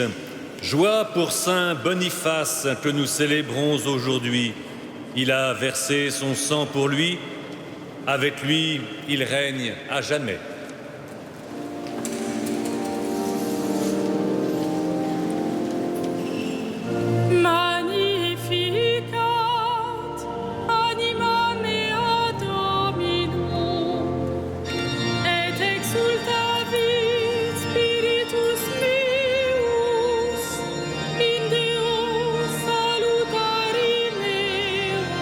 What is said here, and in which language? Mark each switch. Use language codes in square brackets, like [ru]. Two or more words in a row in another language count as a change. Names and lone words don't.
[fr] Joie pour Saint Boniface que nous célébrons aujourd'hui. Il a versé son sang pour lui. Avec lui, il règne à jamais. [la] Magnificat anima mea Domino, et exultavit spiritus meus in Deo salutari meo,